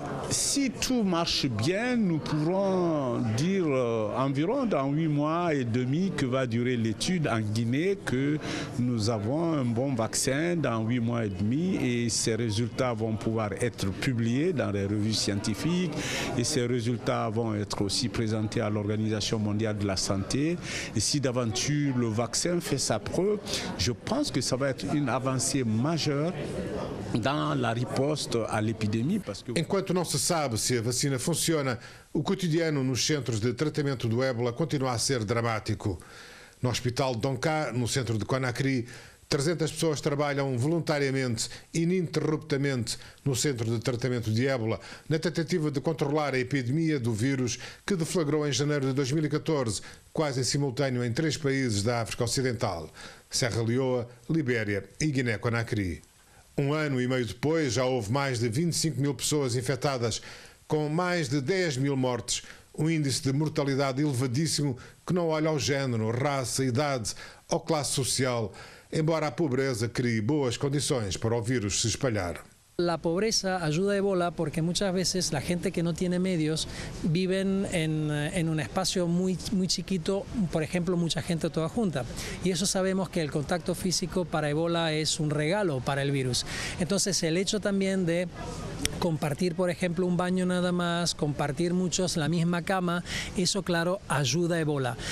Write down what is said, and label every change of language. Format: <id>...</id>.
<fr>Si tout marche bien, nous pourrons dire environ dans 8 mois et demi que va durer l'étude en Guinée que nous avons un bon vaccin dans 8 mois et demi et ces résultats vont pouvoir être publiés dans les revues scientifiques et ces résultats vont être aussi présentés à l'Organisation mondiale de la santé. Et si d'aventure le vaccin fait sa preuve, je pense que ça va être une avancée majeure dans la riposte à l'épidémie.</fr> <pt>Enquanto não se sabe se a vacina funciona, o cotidiano nos centros de tratamento do ébola continua a ser dramático. No Hospital de Donká, no centro de Conakry, 300 pessoas trabalham voluntariamente, ininterruptamente, no centro de tratamento de ébola, na tentativa de controlar a epidemia do vírus que deflagrou em janeiro de 2014, quase em simultâneo em 3 países da África Ocidental: Serra Leoa, Libéria e Guiné-Conakry. 1 ano e meio depois, já houve mais de 25 mil pessoas infectadas, com mais de 10 mil mortes, um índice de mortalidade elevadíssimo que não olha ao género, raça, idade ou classe social, embora a pobreza crie boas condições para o vírus se espalhar.</pt> <es>La pobreza ayuda a Ebola porque muchas veces la gente que no tiene medios viven en un espacio muy chiquito, por ejemplo, mucha gente toda junta. Y eso sabemos que el contacto físico para Ebola es un regalo para el virus. Entonces el hecho también de compartir, por ejemplo, un baño nada más, compartir muchos la misma cama, eso claro ayuda a Ebola.</es>